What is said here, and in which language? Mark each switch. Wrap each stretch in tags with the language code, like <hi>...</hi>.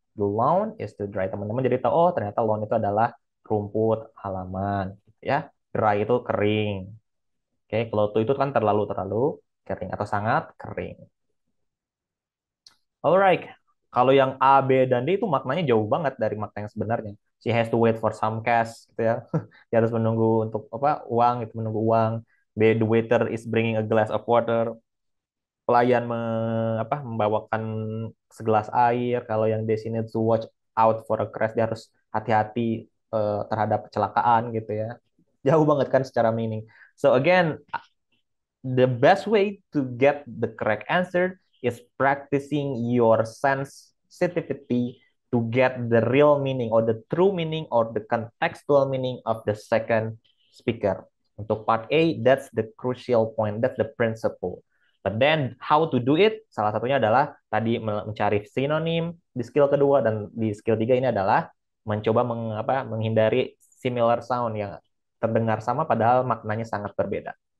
<en>The lawn is to dry.</en> <id>Teman-teman jadi tahu, oh ternyata lawn itu adalah rumput halaman, gitu ya. Dry itu kering. Oke, kalau itu kan terlalu kering atau sangat kering. Alright, kalau yang A, B, dan D itu maknanya jauh banget dari makna yang sebenarnya.</id> <en>She has to wait for some cash, gitu ya.</en> <id>Dia harus menunggu untuk apa? Uang, itu menunggu uang.</id> <en>B, the waiter is bringing a glass of water.</en> <id>Pelayan membawakan segelas air. Kalau yang D sini</id> <en>to watch out for a crash,</en> <id>dia harus hati-hati terhadap kecelakaan gitu ya. Jauh banget kan secara meaning.</id> <en>So again, the best way to get the correct answer is practicing your sensitivity to get the real meaning or the true meaning or the contextual meaning of the second speaker. Untuk part A, that's the crucial point, that's the principle. But then how to do it?</en> <id>Salah satunya adalah tadi mencari sinonim di skill kedua, dan di skill 3 ini adalah mencoba menghindari</id> <en>similar sound</en> <id>yang terdengar sama padahal maknanya sangat berbeda.</id>